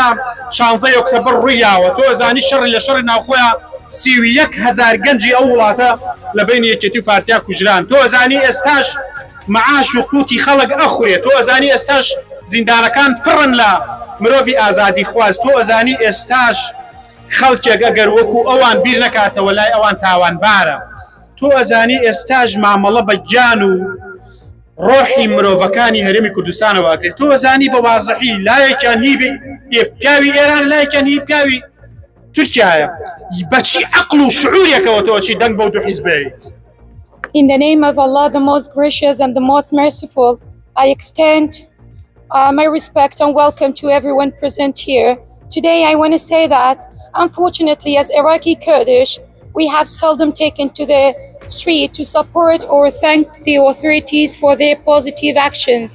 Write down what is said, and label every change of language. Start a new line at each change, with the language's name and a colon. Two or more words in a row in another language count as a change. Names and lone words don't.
Central Kurdish: 16 ئۆکتۆبر ڕوویاوە تۆ ئەزانی شەڕی لە شەڕی ناوخۆیە 31,000 گەنجی ئەو وڵاتە لە بینی یەکێتی و پارتیا کوژران تۆ ئەزانی ئێستاش معاش و قوتی خەڵک ئەخورێت تۆ ئەزانی ئێستاش زیندانەکان پڕن لە مرۆڤی ئازادی خواست تۆ ئەزانی ئێستاش خەڵکێک ئەگەر وەکو ئەوان بیر نەکاتەوە لای ئەوان تاوانبارە تۆ ئەزانی ئێستاش مامەڵە بە گیان و ڕۆحی مرۆڤەکانی هەرێمی کوردستانەوە ئەکرێت تۆ ئەزانی بە وازەحی لایەکیان هی پیاوی ئێران لایەکیان هی پیاوی تورکیایە بەچی عەقڵ و شعورێکەوە تۆ چی دەنگ بەو دوو حیزبێت.
English: In the name of Allah, the most gracious and the most merciful, I extend my respect and welcome to everyone present here. Today, I want to say that, unfortunately, as Iraqi Kurdish, we have seldom taken to the street to support or thank the authorities for their positive actions.